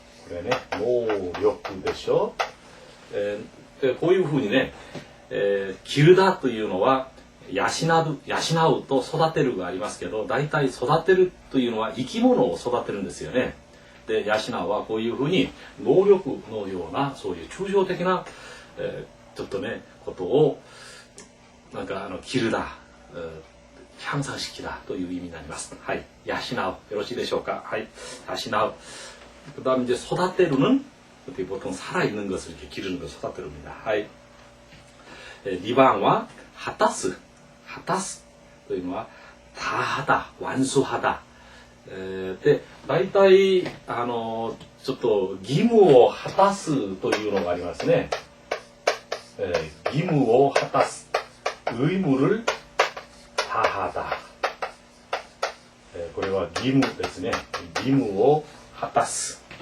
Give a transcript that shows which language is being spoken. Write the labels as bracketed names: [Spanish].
[Japanese] これね、能力でしょ。こういうふうにね、기르다というのは養うと育てるがありますけど、大体育てるというのは生き物を育てるんですよね。で、養うはこういうふうに能力のようなそういう抽象的な、ちょっとねことをなんか [Korean] 기르다、향상시키다 [Japanese] という意味になります。はい、養うよろしいでしょうか。はい、養う。 [Korean] 그다음 이제 쏟아때르는 보통 살아있는 것을 이렇게 기르는 걸 쏟아때릅니다. 하이. [Japanese] 2番は 하타스.하타스 というのは [Korean] 다하다, 완수하다. [Japanese] で、大体ちょっと義務を果たすというのがありますね。義務を果たす. [Korean] 의무를 다하다. [Japanese] これは義務ですね。義務を果たす。